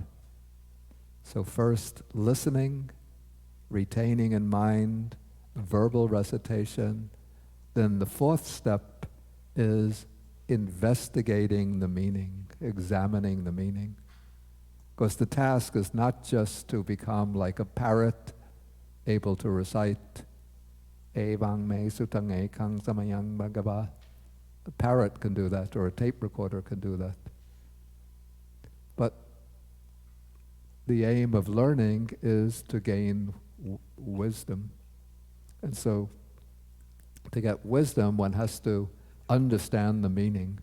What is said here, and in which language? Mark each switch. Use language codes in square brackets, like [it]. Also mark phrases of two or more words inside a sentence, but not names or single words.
[en] So first, listening, retaining in mind, verbal recitation. Then the fourth step is investigating the meaning, examining the meaning. Because the task is not just to become like a parrot, able to recite [pi] Evang me sutang ekang samayang bhagava. [en] A parrot can do that, or a tape recorder can do that. But the aim of learning is to gain wisdom. And so to get wisdom, one has to understand the meaning.